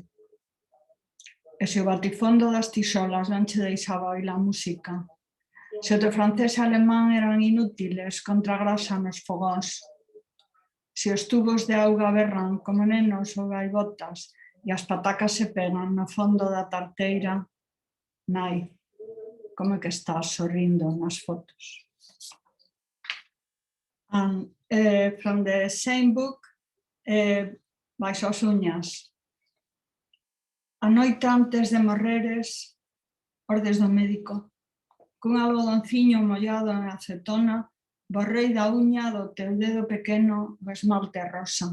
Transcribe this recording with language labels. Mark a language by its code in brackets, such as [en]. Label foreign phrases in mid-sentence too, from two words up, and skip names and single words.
[gl] E se o batifondo das tisolas non che deixaba oír a música, se o teu francés e alemán eran inútiles contra a grasa nos fogóns, se os tubos de auga berran como nenos ou gaivotas e as patacas se pegan no fondo da tarteira, nai, como que estás sorrindo nas fotos. [en] And from the same book, [gl] baixo as uñas. A noite antes de morreres, ordes do médico, cun algodonciño mollado en acetona, borrei da uña do teu dedo pequeno o esmalte rosa.